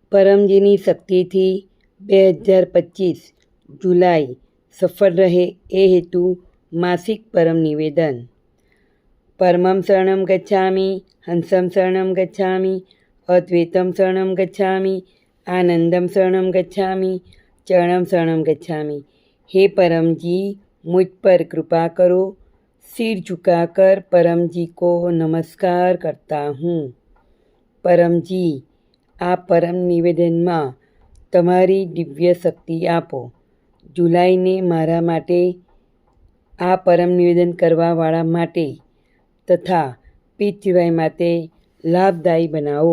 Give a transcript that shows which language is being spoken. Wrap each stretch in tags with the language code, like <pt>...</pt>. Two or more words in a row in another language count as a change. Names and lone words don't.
<gu>પરમજીની શક્તિથી 2025 જુલાઈ સફળ રહે એ હેતુ માસિક પરમ નિવેદન.</gu> <sa>परमं शरणं गच्छामि, हंसं शरणं गच्छामि, अद्वैतं शरणं गच्छामि, आनंदं शरणं गच्छामि, चरणं शरणं गच्छामि.</sa> <hi>हे परमजी, मुझ पर कृपा करो. सिर झुकाकर परमजी को नमस्कार करता हूँ.</hi> <gu>परमजी, આ પરમ નિવેદનમાં તમારી દિવ્ય શક્તિ આપો. જુલાઈને મારા માટે, આ પરમ નિવેદન કરવાવાળા માટે તથા પીતૃવાય માટે લાભદાયી બનાવો.</gu>